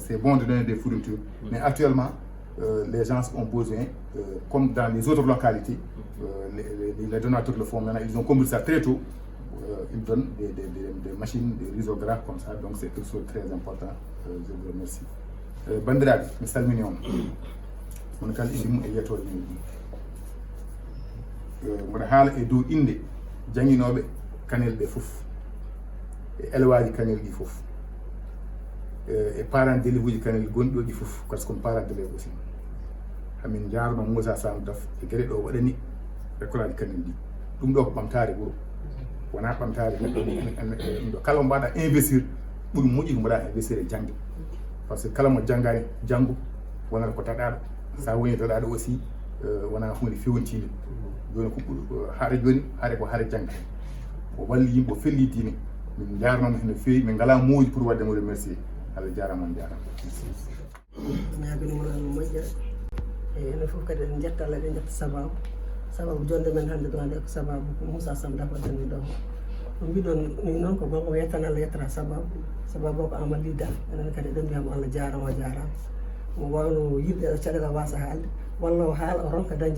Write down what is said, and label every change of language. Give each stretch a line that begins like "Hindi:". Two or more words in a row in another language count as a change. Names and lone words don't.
French: C'est bon de donner des fournitures, mais actuellement, les gens ont besoin, comme dans les autres localités, les donateurs le font maintenant. Ils ont compris ça très tôt. Ils donnent des machines, des risographes comme ça. Donc c'est quelque chose de très important. Je vous remercie.
Fula: Bandiraɓe, mi salmini on. Mon kala indi mum e yettoje muɗum. Mboɗo haala e dow inde jangguinoɓe Kanel ɓe fof, e élewaji Kanel ɗi fof, e
French: parents d'élèves
Fula: uji Kanel gonɗi ɗo ɗi fof,
French: par ce que parents d'élèves aussi.
Fula: Hamin jarno Moussa Samdaf e gueɗe ɗo waɗani école aji Kanel ɗi. Ɗum ɗo ko ɓamtare wuuro. Wona ɓamtare neɗɗo ɗum ɗo kala mo mbaɗa investir ɓuuri moƴƴi ko mbaɗa investir e jangde.
French: Par ce que
Fula: kala mo janggani janggo wonata ko taɗaɗo. Sa woni taɗaɗo aussi wona hunde fewnitide. Joni ko haare joni haare ko haare jangde. O walli yimɓe o felli diine. Min jarnomo hen no fewi, min ngala moƴƴi pour wadde mo remercier. Allah jarama on jarama. ñaaginomo Allah moƴƴere e enen fof kadi en jetta Allah eɗen jetta sababu jonde men hannde ɗo hannde ko sababu ko Moussa Samdaf waddani ɗo no mbiɗon ni noon ko gongo yettana Allah yettata sababu o ko Amadou Daf enen kadi eɗen mbiyamo Allah jarama mo wawno yirde ɗo caɗele wasa haalde walla o haala o ronka dañde